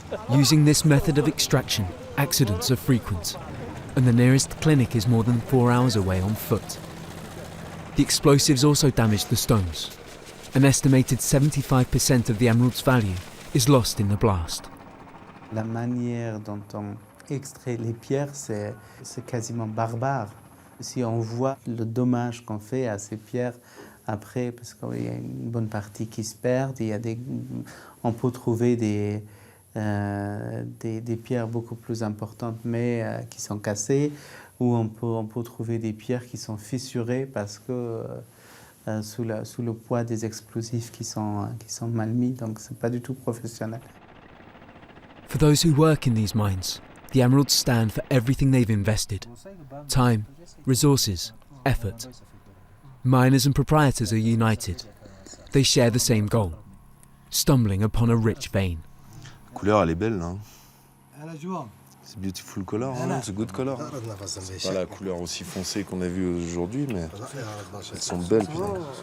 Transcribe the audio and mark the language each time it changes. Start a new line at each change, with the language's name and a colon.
English: Using this method of extraction, accidents are frequent, and the nearest clinic is more than 4 hours away on foot. The explosives also damage the stones. An estimated 75% of the emerald's value is lost in the blast.
French: La manière dont on extrait les pierres, c'est quasiment barbare. Si on voit le dommage qu'on fait à ces pierres après, parce qu'il y a une bonne partie qui se perd, on peut trouver des pierres beaucoup plus importantes, mais qui sont cassées, ou on peut trouver des pierres qui sont fissurées parce que sous le poids des explosifs qui sont mal mis, donc c'est pas du tout professionnel.
English: For those who work in these mines, the emeralds stand for everything they've invested: time, resources, effort. Miners and proprietors are united. They share the same goal: stumbling upon a rich vein.
French: La couleur, elle est belle, hein. C'est
English: beautiful color,
French: hein. C'est
English: good color.
French: C'est pas la couleur aussi foncée qu'on a vue aujourd'hui, mais elles sont belles, putain.